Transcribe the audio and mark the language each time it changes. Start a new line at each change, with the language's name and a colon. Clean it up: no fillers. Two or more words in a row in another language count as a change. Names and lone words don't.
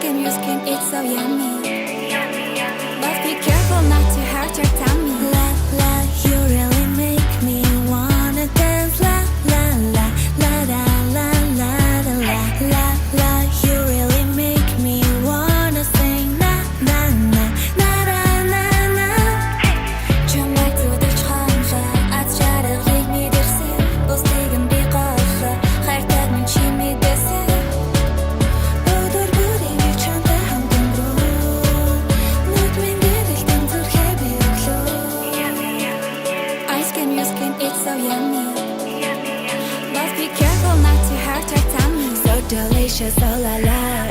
English: your skin, it's so yummy. But be careful not to hurt your tummy. La la, you really make me wanna dance. La la la, la la la la la la la la. You really make me wanna sing. Na na na na na na na.
Mongolian: Чамайг зүдэж ханга, аз чаргыг мэдэрсэн. Бусдыг нь би голлоо, хайртайг минь чи мэдээсэн. Өдөр бүрийн чамтай хамтан руу. Нүд минь гэрэлтэн зүрхээ би өглөө.
English: Ice cream, your skin, it's so yummy. But be careful not to hurt your tummy. So delicious, oh la la.